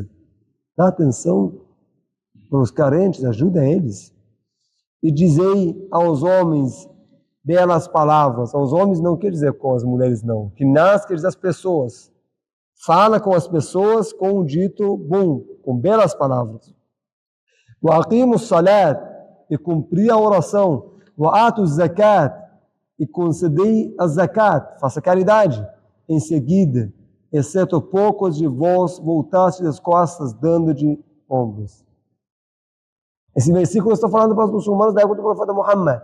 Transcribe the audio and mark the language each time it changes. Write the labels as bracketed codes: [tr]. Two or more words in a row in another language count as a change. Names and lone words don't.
[pt] Dá atenção para os carentes, ajuda eles. E dizei aos homens belas palavras. Aos homens não quer dizer com as mulheres, não. Que nas quer dizer as pessoas. fala com as pessoas com um dito bom, com belas palavras. [ar] وأقيموا الصلاة, [pt] e cumprir a oração. [ar] وآتوا الزكاة, [pt] e concedei a zakat, faça caridade. Em seguida, exceto poucos de vós, voltaste as costas, dando de ombros. Esse versículo está falando para os muçulmanos da época do profeta Muhammad.